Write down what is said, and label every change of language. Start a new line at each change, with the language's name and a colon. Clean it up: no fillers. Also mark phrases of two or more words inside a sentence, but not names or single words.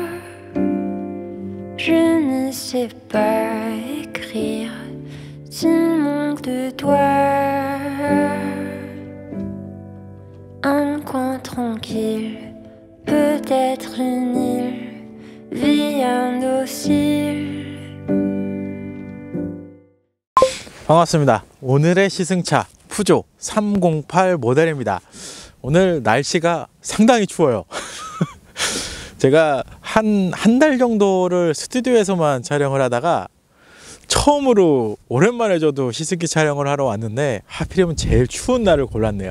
French: Je ne sais pas écrire, tu manques de toi. Un coin tranquille, peut-être une île, vie indocile.
Korean: 반갑습니다. 오늘의 시승차 푸조 308 모델입니다. 오늘 날씨가 상당히 추워요. 제가 한 달 정도를 스튜디오에서만 촬영을 하다가 처음으로 오랜만에 저도 시승기 촬영을 하러 왔는데 하필이면 제일 추운 날을 골랐네요.